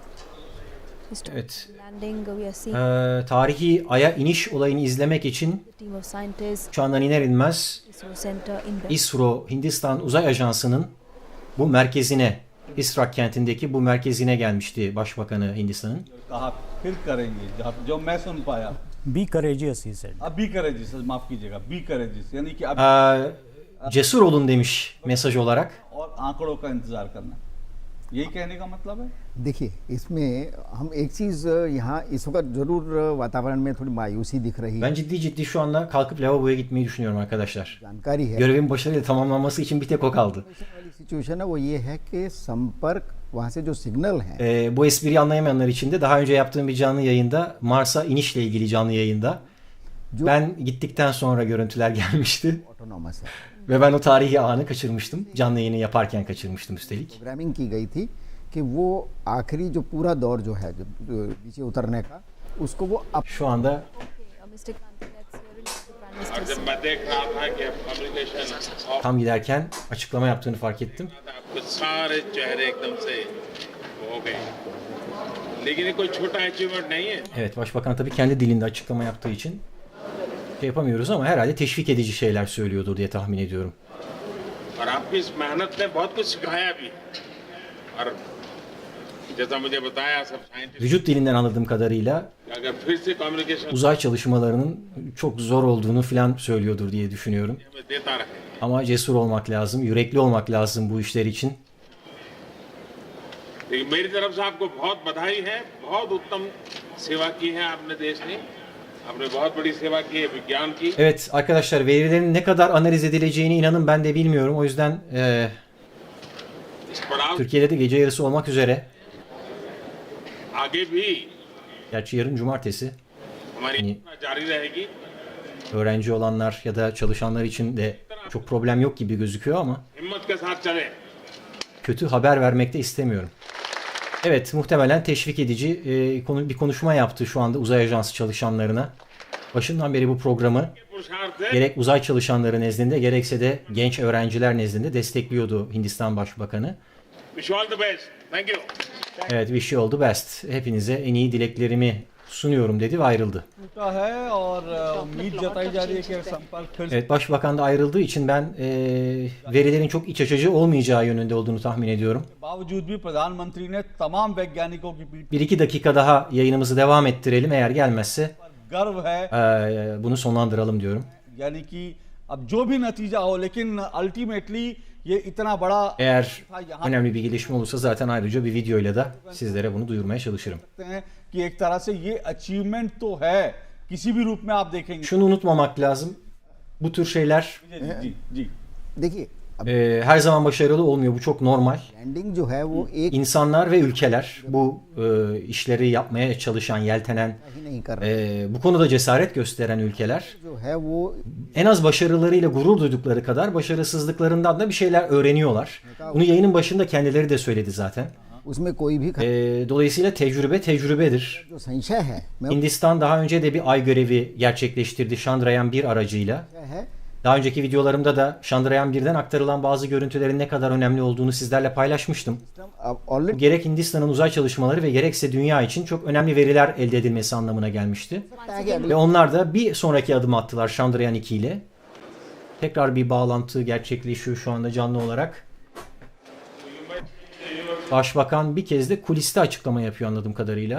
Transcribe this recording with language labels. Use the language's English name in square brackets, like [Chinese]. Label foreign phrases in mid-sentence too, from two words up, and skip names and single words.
[Turkish] Evet. [English] landing. We are seeing [Turkish] Tarihi Ay'a iniş olayını izlemek için [English] scientists, [Turkish] Uçağından iner inmez [English] ISRO center in Bangalore. [Turkish] İSRO, Hindistan Uzay Ajansı'nın bu merkezine, İsrak kentindeki bu merkezine gelmişti Başbakanı Hindistan'ın. [Hindi] कहा फिर करेंगे जो मैं सुन पाया [English] Be courageous, he said. [Hindi] अब [English] be courageous [Hindi] माफ कीजिएगा [English] be courageous [Hindi] यानी कि अब [Turkish] Cesur olun demiş mesaj olarak. [Hindi] और आंकड़ों का इंतजार करना यही कहने का मतलब है। देखिए इसमें हम एक चीज़ यहाँ इस वक्त जरूर वातावरण में थोड़ी मायूसी दिख रही है। [Turkish] Ben ciddi şu anda kalkıp lavaboya gitmeyi düşünüyorum arkadaşlar. [Hindi] जानकारी है [Turkish] Görevin başarıyla tamamlanması için bir tek o kaldı. [Hindi] वाली सिचुएशन है वो ये है कि संपर्क वहाँ से जो सिग्नल है [Turkish] Bu espriyi anlayamayanlar için de daha önce yaptığım bir canlı yayında, Mars'a inişle ilgili canlı yayında ben gittikten sonra görüntüler gelmişti. [Hindi] ऑटोनॉमस है। [Turkish] Ve ben o tarihi anı kaçırmıştım. Canlı yayını yaparken kaçırmıştım üstelik. [Hindi] प्रोग्रामिंग की गई थी कि वो आखिरी जो पूरा दौर जो है जो नीचे उतरने का उसको वो अब [Turkish] Şu anda [English] Mr. Kanti, let's hear it from the Prime Minister. [Hindi] और जब मैं देख रहा था कि अब [English] communication off [Turkish] tam giderken açıklama yaptığını fark ettim. [Hindi] आपके सारे चेहरे एकदम से हो गए, लेकिन ये कोई छोटा अचीवमेंट नहीं है। [Turkish] Evet, Başbakan tabii kendi dilinde açıklama yaptığı için şey yapamıyoruz ama herhalde teşvik edici şeyler söylüyordur diye tahmin ediyorum. [Hindi] और आपकी इस मेहनत ने बहुत कुछ सिखाया भी, और जैसा मुझे बताया सब साइंटिस्ट [Turkish] Vücut dilinden anladığım kadarıyla [Hindi] अगर फिर से कम्युनिकेशन [Turkish] uzay çalışmalarının çok zor olduğunu filan söylüyordur diye düşünüyorum. [Hindi] हमें देता रहे। [Turkish] Ama cesur olmak lazım, yürekli olmak lazım bu işler için. [Hindi] लेकिन मेरी तरफ से आपको बहुत बधाई है, बहुत उत्तम सेवा की है आपने देश ने, आपने बहुत बड़ी सेवा की है विज्ञान की। [Turkish] Evet arkadaşlar, verilerin ne kadar analiz edileceğini inanın ben de bilmiyorum. O yüzden [Hindi] इस पड़ाव [Turkish] Türkiye'de de gece yarısı olmak üzere. [Hindi] आगे भी [Turkish] Gerçi yarın cumartesi. [Hindi] हमारी [Turkish] Yani [Hindi] यात्रा जारी रहेगी। [Turkish] öğrenci olanlar ya da çalışanlar için de çok problem yok gibi gözüküyor ama [Hindi] हिम्मत के साथ चले। [Turkish] kötü haber vermek de istemiyorum. Evet, muhtemelen teşvik edici bir konuşma yaptı şu anda uzay ajansı çalışanlarına. Başından beri bu programı [Hindi] पुरुषार्थ है [Turkish] gerek uzay çalışanları nezdinde gerekse de genç öğrenciler nezdinde destekliyordu Hindistan Başbakanı. [English] wish all the best. thank you. [Turkish] Evet, [English] wish you all the best. [Turkish] Hepinize en iyi dileklerimi sunuyorum dedi ve ayrıldı. [Hindi] टूटा है और उम्मीद जताई जा रही है कि संपर्क फिर से [Turkish] Evet, Başbakan da ayrıldığı için ben verilerin çok iç açıcı olmayacağı yönünde olduğunu tahmin ediyorum. [Hindi] बावजूद भी प्रधानमंत्री ने तमाम वैज्ञानिकों की पीठ [Turkish] 1-2 dakika daha yayınımızı devam ettirelim. Eğer gelmezse [Hindi] गर्व है, [Turkish] bunu sonlandıralım diyorum. [Hindi] यानी कि अब जो भी नतीजा हो लेकिन अल्टीमेटली ये इतना बड़ा [Turkish] Eğer önemli bir gelişme olursa zaten ayrıca bir videoyla da sizlere bunu duyurmaya çalışırım. [Hindi] सकते हैं कि एक तरह से ये अचीवमेंट तो है, किसी भी रूप में आप देखेंगे। [Turkish] Şunu unutmamak lazım. Bu tür şeyler [Hindi] जी जी देखिए अब [Turkish] her zaman başarılı olmuyor. Bu çok normal. [Hindi] लैंडिंग जो है वो एक [Turkish] İnsanlar ve ülkeler bu işleri yapmaya çalışan, yeltenen, [Hindi] ही नहीं कर रहे [Turkish] bu konuda cesaret gösteren ülkeler [Hindi] जो है वो [Turkish] en az başarılarıyla gurur duydukları kadar başarısızlıklarından da bir şeyler öğreniyorlar. Bunu yayının başında kendileri de söyledi zaten. [Hindi] उसमें कोई भी [Turkish] Dolayısıyla tecrübe tecrübedir. [Hindi] जो संशय है मैं [Turkish] Hindistan daha önce de bir ay görevi gerçekleştirdi Chandrayaan 1 aracıyla. [Hindi] है [Turkish] Daha önceki videolarımda da Chandrayaan 1'den aktarılan bazı görüntülerin ne kadar önemli olduğunu sizlerle paylaşmıştım. [Hindi] अब ऑलरेडी [Turkish] Gerek Hindistan'ın uzay çalışmaları ve gerekse dünya için çok önemli veriler elde edilmesi anlamına gelmişti. Ve onlar da bir sonraki adım attılar Chandrayaan 2 ile. Tekrar bir bağlantı gerçekleşiyor şu anda canlı olarak. Başbakan bir kez de kuliste açıklama yapıyor anladığım kadarıyla.